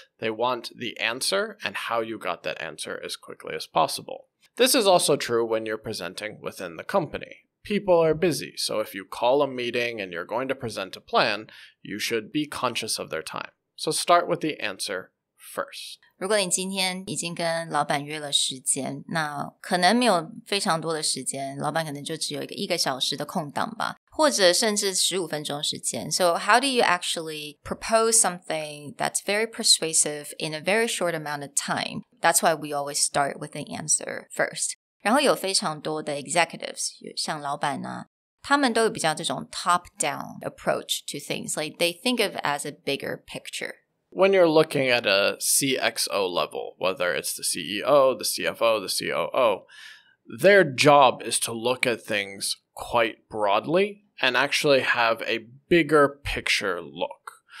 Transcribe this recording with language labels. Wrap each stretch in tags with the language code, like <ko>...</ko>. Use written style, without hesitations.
<en>They want the answer and how you got that answer as quickly as possible. This is also true when you're presenting within the company. People are busy, so if you call a meeting and you're going to present a plan, you should be conscious of their time. So start with the answer first.</en> <zh>如果你今天已经跟老板约了时间，那可能没有非常多的时间，老板可能就只有一个小时的空档吧，或者甚至15分钟时间。</zh> <en>So how do you actually propose something that's very persuasive in a very short amount of time? That's why we always start with the answer first.</en> <zh>然后有非常多的 executives， 像老板啊，他们都有比较这种</zh> <en>top-down approach to things. Like they think of it as a bigger picture.When you're looking at a CXO level, whether it's the CEO, the CFO, the COO, their job is to look at things quite broadly and actually have a bigger picture look.</en>